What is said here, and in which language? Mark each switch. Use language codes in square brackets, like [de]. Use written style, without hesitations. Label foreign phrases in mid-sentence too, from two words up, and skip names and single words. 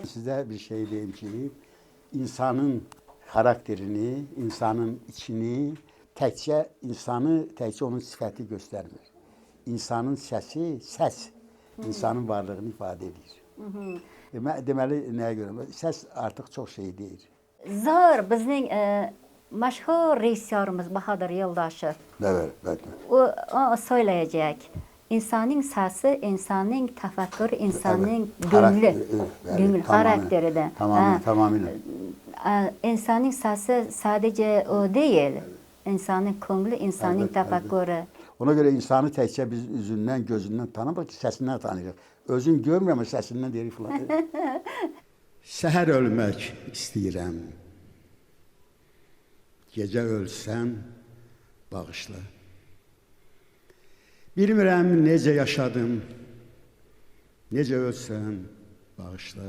[az] Sizə bir şey deyim ki, insanın xarakterini, insanın içini, təkcə onun sifəti göstərmir. İnsanın səsi, səs insanın varlığını ifadə edir. Deməli, nəyə görə? Səs artıq çox şey deyir. [uz] Zor bizning mashhur rejissyorimiz Bahodir Yo'ldoshev. [tr] Evet. O söyleyecek. İnsanın sesi, insanın tefekkür, insanın Evet. gönlü, Tamamen. karakteri de. Tamamıyla. İnsanın sesi sadece o değil. İnsanın gönlü, insanın Evet, tefekkürü. [az] Ona görə insanı təkcə biz üzündən, gözündən tanımırıq ki, səsindən tanıyırıq. Özün görmürəm, səsindən deyirik filan. Səhər ölmək istəyirəm. Gecə ölsəm, bağışla. Bilmirəm necə yaşadım, necə ölsəm, bağışla.